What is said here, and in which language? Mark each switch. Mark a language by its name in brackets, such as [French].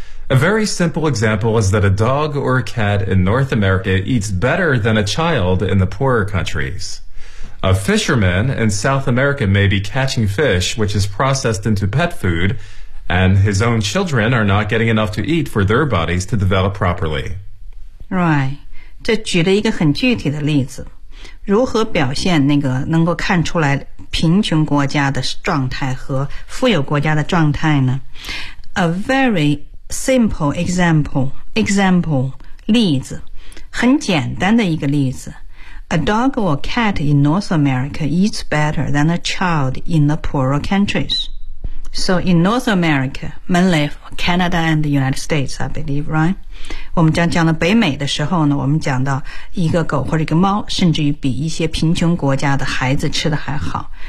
[English] A very simple example is that a dog or a cat in North America eats better than a child in the poorer countries. A fisherman in South America may be catching fish, which is processed into pet food, and his own children are not getting enough to eat for their bodies to develop properly. Right. [Chinese] 这举了一个很具体的例子，如何表现那个能够看出来贫穷国家的状态和富有国家的状态呢？ [English] A very simple example, [Chinese] 例子，很简单的一个例子。 [English] A dog or cat in North America eats better than a child in the poorer countries. So in North America, mainly Canada and the United States, I believe, right? [Chinese] 我们讲到北美的时候呢，我们讲到一个狗或者一个猫，甚至于比一些贫穷国家的孩子吃的还好。